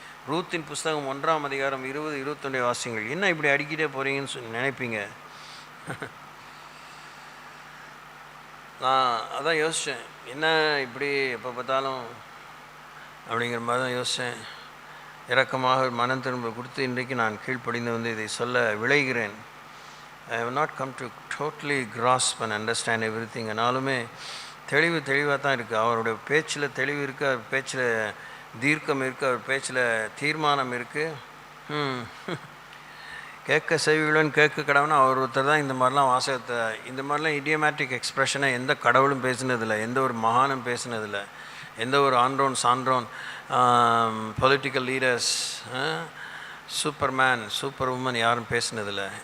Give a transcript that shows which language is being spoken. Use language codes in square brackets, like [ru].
[ta] ரூத்தின் புஸ்தகம் 1ஆம் அதிகாரம் 20, 21 வாசியுங்கள். என்ன இப்படி அடிக்கிட்டே போகிறீங்கன்னு சொல்லி நினைப்பீங்க. நான் அதான் யோசித்தேன், என்ன இப்படி எப்போ பார்த்தாலும் அப்படிங்கிற மாதிரி தான் யோசித்தேன். இரக்கமாக மனம் திரும்ப கொடுத்து இன்றைக்கு நான் கீழ்ப்படிந்து வந்து இதை சொல்ல விளைகிறேன். [en] I have not come to totally grasp and understand everything. [ta] ஆனாலுமே தெளிவாக தான் இருக்குது. அவருடைய பேச்சில் தெளிவு இருக்குது, அவர் பேச்சில் தீர்க்கம் இருக்குது, அவர் பேச்சில் தீர்மானம் இருக்குது. கேட்க செவியுடன் கேட்க கடவுள்னு அவர் ஒருத்தர் தான் இந்த மாதிரிலாம் வாசகத்தை, இந்த மாதிரிலாம் இடியோமேட்டிக் எக்ஸ்ப்ரெஷனை எந்த கடவுளும் பேசினதில்லை, எந்த ஒரு மகானும் பேசினதில்லை, எந்த ஒரு ஆண்ட்ரோன் சான்றோன் political leaders Superman super woman யாரும் பேசினதில்லை.